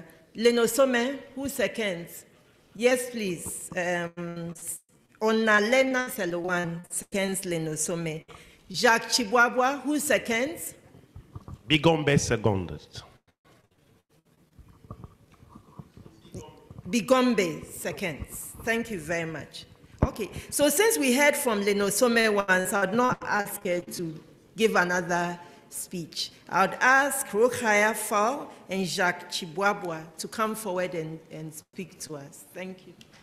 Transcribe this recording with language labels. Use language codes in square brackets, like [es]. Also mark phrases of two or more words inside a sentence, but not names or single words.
[en] Linosome, who seconds? Yes, please. Onalena Selowan seconds Linosome. Jacques Chiwawa, who seconds? Bigombe seconded. Bigombe seconds. Thank you very much. Okay, so since we heard from Linosome once, I would not ask her to give another speech. I would ask Rokhaya Fall and Jacques Chiwawa to come forward and speak to us. Thank you.